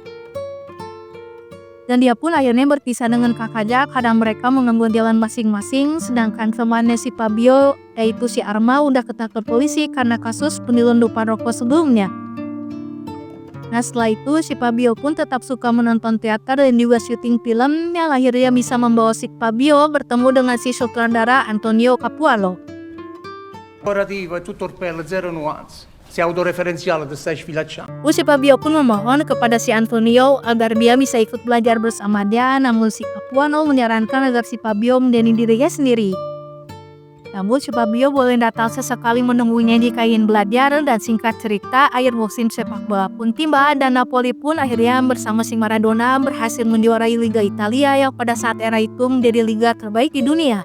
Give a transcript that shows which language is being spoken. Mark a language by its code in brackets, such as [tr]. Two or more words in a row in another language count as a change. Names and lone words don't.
[id] Dan dia pun akhirnya berpisah dengan kakaknya karena mereka mengambil jalan masing-masing, sedangkan temannya si Fabio yaitu si Arma udah ketangkep polisi karena kasus penyelundupan rokok sebelumnya. Nah, setelah itu si Fabio pun tetap suka menonton teater dan juga syuting film yang akhirnya bisa membawa si Fabio bertemu dengan si sutradara Antonio Capuano. [it] Lavorativo è tutto orpello, zero nuance. Sei autoreferenziale, ti stai sfilacciando. [id] Si Fabio pun memohon kepada si Antonio agar dia bisa ikut belajar bersama dia, namun si Capuano menyarankan agar si Fabio menjadi dirinya sendiri. Namun si Fabio boleh datang sesekali menemuinya di kain belajar, dan singkat cerita akhir musim sepak bola pun tiba dan Napoli pun akhirnya bersama si Maradona berhasil menjuarai Liga Italia yang pada saat era itu menjadi liga terbaik di dunia.